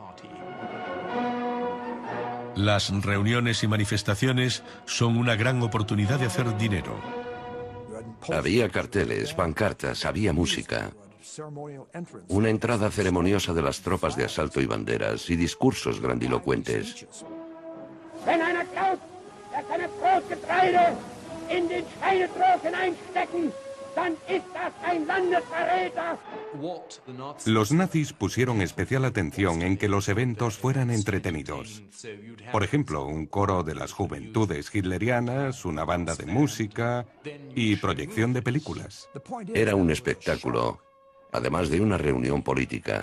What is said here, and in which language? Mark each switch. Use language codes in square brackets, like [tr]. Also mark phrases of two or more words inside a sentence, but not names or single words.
[es] Las reuniones y manifestaciones son una gran oportunidad de hacer dinero. Había carteles, pancartas, había música. Una entrada ceremoniosa de las tropas de asalto y banderas y discursos grandilocuentes. [de] Wenn einer glaubt, dass seine Brotgetreide in den Schweinetrog hineinstecken, dann ist das ein Landesverräter. [es] Los nazis pusieron especial atención en que los eventos fueran entretenidos. Por ejemplo, un coro de las juventudes hitlerianas, una banda de música y proyección de películas. Era un espectáculo, además de una reunión política.